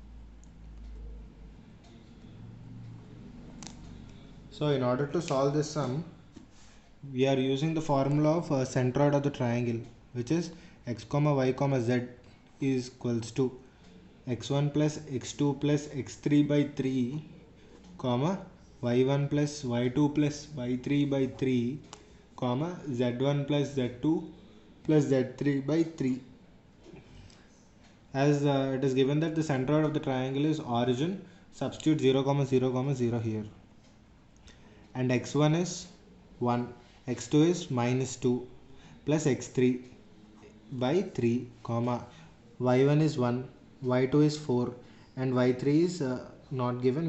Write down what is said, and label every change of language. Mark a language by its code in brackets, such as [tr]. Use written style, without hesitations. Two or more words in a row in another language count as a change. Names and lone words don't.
[en] So in order to solve this sum, we are using the formula of centroid of the triangle, which is x, y, z is equals to x1 plus x2 plus x3 by 3, y1 plus y2 plus y3 by 3, z1 plus z2 plus z3 by 3. As it is given that the centroid of the triangle is origin, substitute 0, 0, 0 here. And x1 is 1, x2 is minus 2 plus x3 by 3, y1 is 1, y2 is 4 and y3 is not given.